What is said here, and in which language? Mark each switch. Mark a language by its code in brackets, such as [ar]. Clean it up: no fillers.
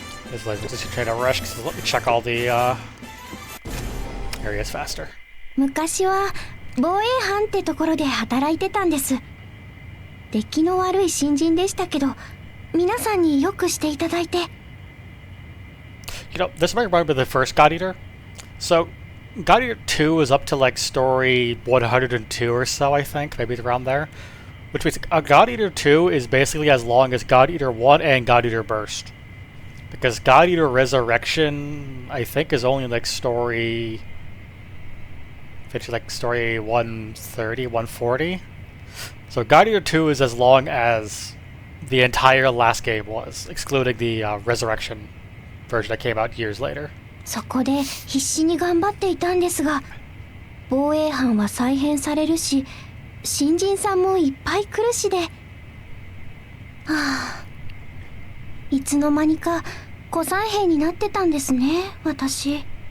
[en] This like just try to rush because let me check all the areas faster. [ja] 昔は防衛班ってところで働いてたんです。出来の悪い新人でしたけど、皆さんによくしていただいて。 [en] You know, this might remind me of the first God Eater. So, God Eater 2 is up to like story 102 or so, I think, maybe around there. Which means God Eater 2 is basically as long as God Eater 1 and God Eater Burst. Because God Eater Resurrection, I think, is only like story Finish like story 130, 140. So God Eater 2 is as long as the entire last game was, excluding the Resurrection version that came out years later. [ja] そこで必死に頑張っていたんですが、防衛班は再編されるし、新人さんもいっぱい来るしで、いつの間にか古参兵になってたんですね、私。